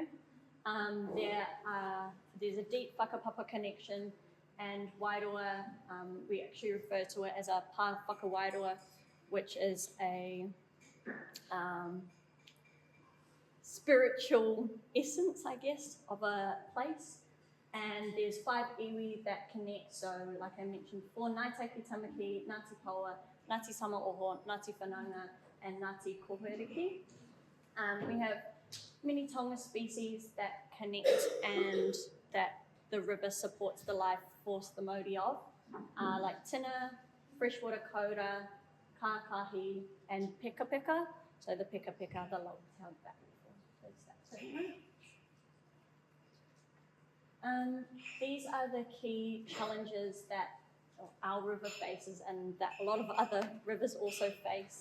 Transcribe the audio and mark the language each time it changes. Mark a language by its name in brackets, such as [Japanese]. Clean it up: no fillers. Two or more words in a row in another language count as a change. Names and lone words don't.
[English] There's a deep whakapapa connection, and Wairoa, we actually refer to it as a [Māori] pā whakawairoa, [English] which is a spiritual essence, I guess, of a place. And there's 5 iwi that connect, so like I mentioned before, Ngā Taiki Tāmaki, Ngāti Paua, Ngāti Samaoho, Ngāti Whananga, and Ngāti Kōhuriki. We have many tonga species that connect and that the river supports the life force the Māori of, like tuna, freshwater kōura, kākahi, and peka. So the peka, the long-tailed bat. These are the key challenges that our river faces and that a lot of other rivers also face.